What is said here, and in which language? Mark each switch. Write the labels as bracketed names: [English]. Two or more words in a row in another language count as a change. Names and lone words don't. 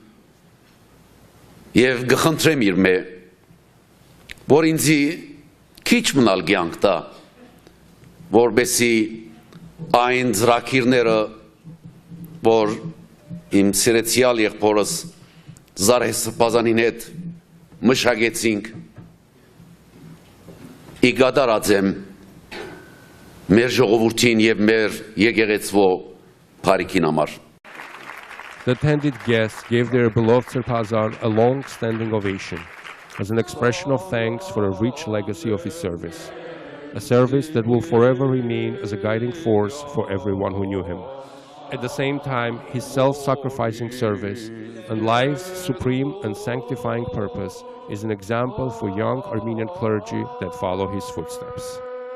[Armenian] եւ գխնդրեմ իր մե, որ ինձի քիչ մնալ կյանք տա, որբեսի այն ծրագիրները, որ իմ սիրեցյալ եղբորս Զարհե Սրբազանին հետ մշակեցինք, իգադարածեմ մեր ժողովրդին եւ մեր եկեղեցվո բարիքին համար։ [English] The attended guests gave their beloved Sirpazan a long-standing ovation as an expression of thanks for a rich legacy of his service, a service that will forever remain as a guiding force for everyone who knew him. At the same time, his self-sacrificing service and life's supreme and sanctifying purpose is an example for young Armenian clergy that follow his footsteps.